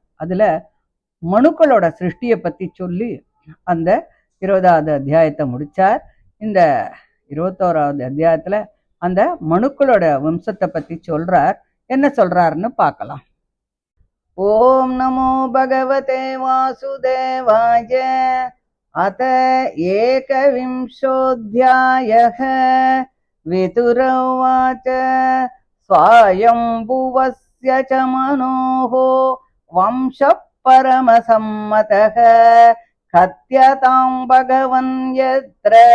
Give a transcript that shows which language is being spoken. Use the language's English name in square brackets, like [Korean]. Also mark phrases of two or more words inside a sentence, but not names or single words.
[Tamil] அதுல மனுக்களோட சிருஷ்டியை பத்தி சொல்லி அந்த 20வது அத்தியாயத்தை முடிச்சார். இந்த 21வது அத்தியாயத்துல அந்த மனுக்களோட வம்சத்தை பத்தி சொல்றார். என்ன சொல்றாருன்னு பார்க்கலாம். [Sanskrit] ॐ नमो भगवते वासुदेवाय. अत एकविंशोऽध्यायः। वितुरवाच स्वायम्भुवस्य च मनोः वंशः परमसम्मतः कथ्यतां भगवन् यत्र